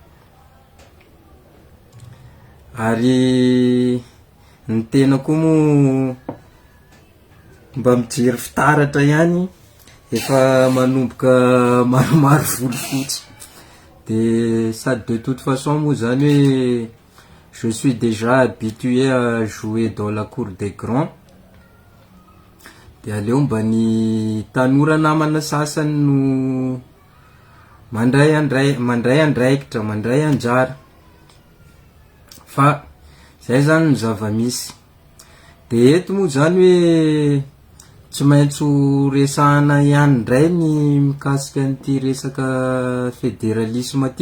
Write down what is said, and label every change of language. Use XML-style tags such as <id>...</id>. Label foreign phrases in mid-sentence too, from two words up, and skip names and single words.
<mg>Ary ny tena koa moa mba mijery fitaratra ihany, efa manomboka maromaro voly fotsy. De sady</mg> <fr>de toute façon</fr> <mg>moa zany hoe</mg> <fr>je suis déjà habitué à jouer dans la cour des grands.</fr> <mg>De aleo mba ny tanora namana sasany no mandray andraikitra, mandray anjara. Fa zay zany ny zava-misy. De eto moa zany hoe tsy maintsy resahana ihany ndray ny mikasika an'ity resaka fédéralisme ty.</mg>